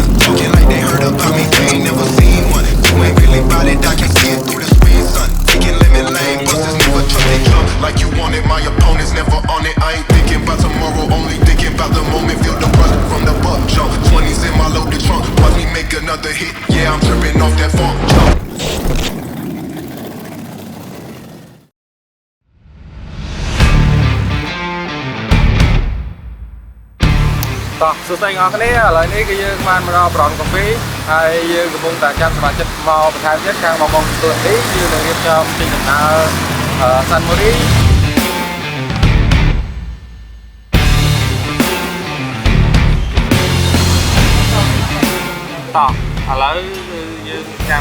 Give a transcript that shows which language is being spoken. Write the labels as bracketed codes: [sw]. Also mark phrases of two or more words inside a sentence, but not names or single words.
[en] Talking like they heard about me, they ain't never seen one. You ain't really bout it, I can see it through the screen, son. Taking lemon lane, busters never trust they jump like you want it. My opponent's never on it. I ain't thinking about tomorrow, only thinking about the moment. Feel the rush from the buck jump. 20s in my loaded trunk. Watch me make another hit. Yeah, I'm tripping off that funk jump. [km] តោះសួស្តីអ្នកគ្នាឥឡូវនេះគឺយើងបានមកដល់ប្រងកាហ្វេហើយយើងកំពុងតែចាំសមាជិកមកបន្ថែមទៀតខាងមកទទួលនេះយើងនឹងរៀបចំចេញដំណើរសាន់បូរីតោះឥឡូវគឺយើងចាំ